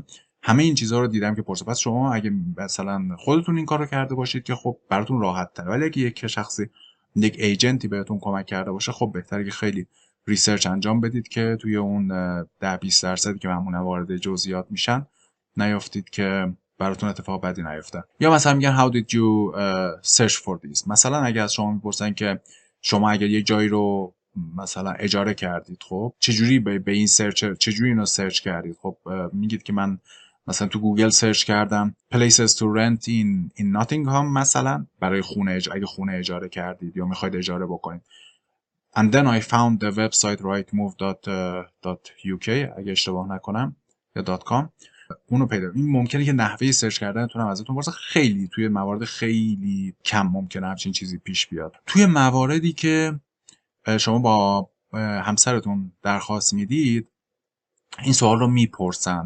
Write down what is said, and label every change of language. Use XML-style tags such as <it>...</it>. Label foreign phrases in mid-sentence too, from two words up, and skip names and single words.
<fa>همه این چیزها رو دیدم که پرسه. پس شما اگه مثلا خودتون این کارو کرده باشید که خب براتون راحت تره، ولی اگه یک شخصی، یک ایجنتی بهتون کمک کرده باشه، خب بهتره که خیلی ریسرچ انجام بدید که توی اون 10-20% که معمولا وارد جزئیات میشن نیافتید که براتون اتفاق بدی نیفته. یا مثلا میگن</fa> <en>how did you search for this؟</en> <fa>مثلا اگه از شما میپرسن که شما اگر یه جایی رو مثلا اجاره کردید، خب چجوری به این چجوری اینو سرچ کردید؟ خب میگید که من مثلا تو گوگل سرچ کردم</fa> <en>places to rent in Nottingham</en> <fa>مثلا برای اگه خونه اجاره کردید یا میخواید اجاره بکنید.</fa> <en>And then I found the website rightmove.uk</en> <fa>اگه اشتباه نکنم یا .com، اونو پیدا. این ممکنه که نحوه سرچ کردنتون هم ازتون واسه خیلی توی موارد خیلی کم ممکنه همچین چیزی پیش بیاد. توی مواردی که شما با همسرتون درخواست میدید این سوال رو میپرسن.</fa>